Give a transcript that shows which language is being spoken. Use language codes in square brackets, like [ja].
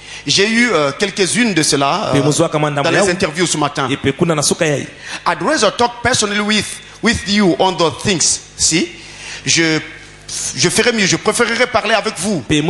[fr] J'ai eu quelques-unes de cela dans les interviews ce matin. [en] I'd rather talk personally with you on the things. [fr] Si, je ferais mieux, je préférerais parler avec vous.